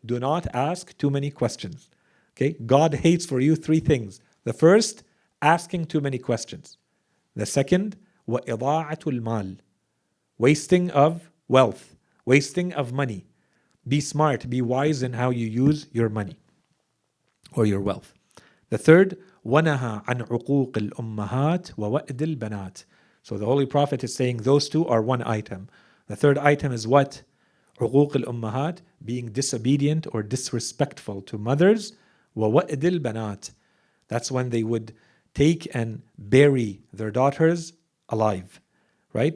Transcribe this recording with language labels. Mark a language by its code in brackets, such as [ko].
[en] Do not ask too many questions. Okay? God hates for you three things. The first, asking too many questions. The second, [ar] وَإِضَاعَةُ الْمَالِ, [en] wasting of wealth, wasting of money. Be smart, be wise in how you use your money or your wealth. The third, [ar] وَنَهَا عَنْ عُقُوقِ الْأُمَّهَاتِ وَوَأْدِ الْبَنَاتِ. [en] So the Holy Prophet is saying those two are one item. The third item is what? [ar] عُقُوقِ الْأُمَّهَاتِ, [en] being disobedient or disrespectful to mothers. [ar] وَوَأْدِ الْبَنَاتِ, [en] that's when they would take and bury their daughters alive, right?